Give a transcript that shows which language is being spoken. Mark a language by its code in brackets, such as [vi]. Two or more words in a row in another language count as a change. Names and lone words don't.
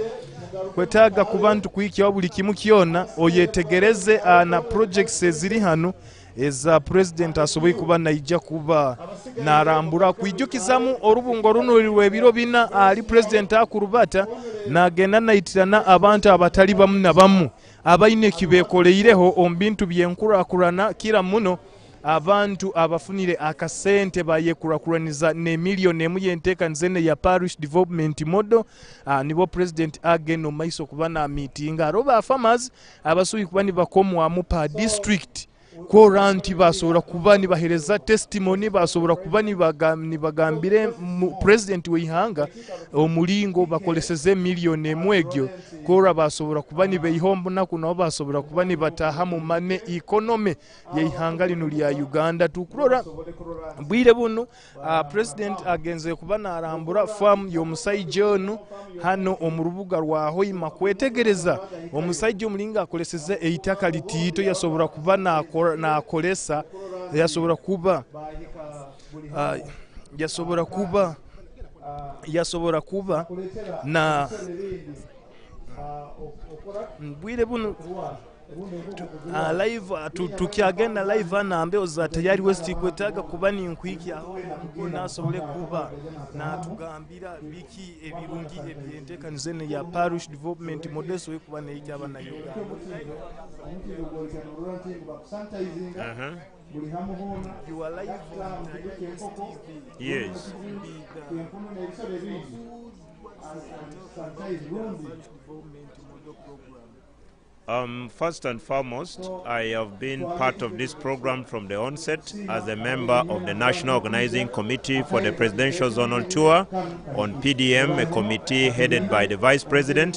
[nyo] Kwetaga ku bantu kuikya buli kimu kiona oyetegereze na projects eziri hano eza president asoboye kuba naija kuba narambura kwijukizamu orubungo runo lwebiro bina ali president akurubata nagenda nayitirana abantu abatali bamu na bamu abaine kibekoleireho ombintu byenkurakurana kira muno abantu abafunire akasente bayekurakuraniza ne million emu yenteekaniza ne ya parish development model nibo president ageno maiso kuba na meeting aroba farmers abasubi kuba ni bakomwamu pa district Kora nti basobola kuba nibahereza testimony basobola kuba nibagambire president w'ihanga omulingo bakoleseze million emu egyo Kora basobola kuba nibeyihombo naku nabo basobola kuba nibataha mu mane economy y'ihanga lino lya Uganda tukurora bwire buno president agenze kuba narambura farm y'omusajja ono hano omurubuga rwa Hoima kwetegereza omusajja omulinga akoleseze eitaka litiito yasobola kuba na kolesa yasobora kuba na bwire buno live tukiagenda live na ambeo za Tayari West kwetaga kuba ni nkwiki aho nasobole kuba na tugambira biki ebirungi ebyentekanize ne ya parish development model so kuba ne ikyaba na Uganda. [en] You are live on Tayari West TV. Yes. First and foremost, I have been part of this program from the onset as a member of the National Organizing Committee for the Presidential Zonal Tour on PDM, a committee headed by the Vice President.